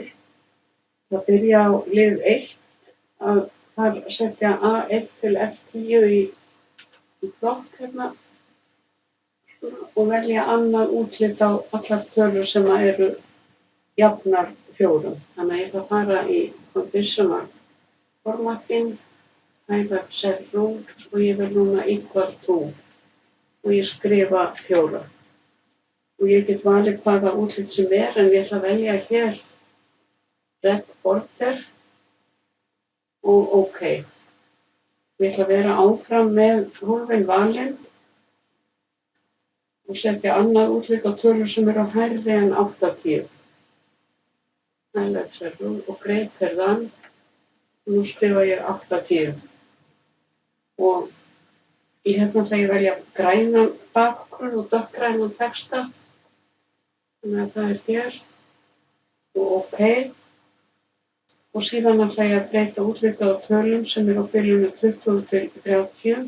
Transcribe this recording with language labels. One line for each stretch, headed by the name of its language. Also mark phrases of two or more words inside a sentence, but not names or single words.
Icelandic: Það byrja á lið 1 að þar setja A1 til F10 í flokk hérna og velja annað útlit á allar tölur sem eru jafnar 4. Þannig að ég ætla að fara í
English: conditional formatting,
Icelandic: hæða
English: cell rules
Icelandic: og ég vil núna
English: equal to
Icelandic: og ég skrifa 4. Og ég get valið hvaða útlit sem en ég ætla að velja hér
English: red border
Icelandic: og OK. Ég ætla að vera áfram með hólfinn valinn og setja annað útlit á tölur sem eru hærri en 80.
English: Highlight cell rule og greater than.
Icelandic: Nú skrifa ég 80. Og hérna ætla ég að velja grænan bakgrunn og dökkgrænan texta. Þannig að það er hér og OK. Og síðan ætla ég að breyta útliti á tölum sem eru á byrjunni 20 til 30.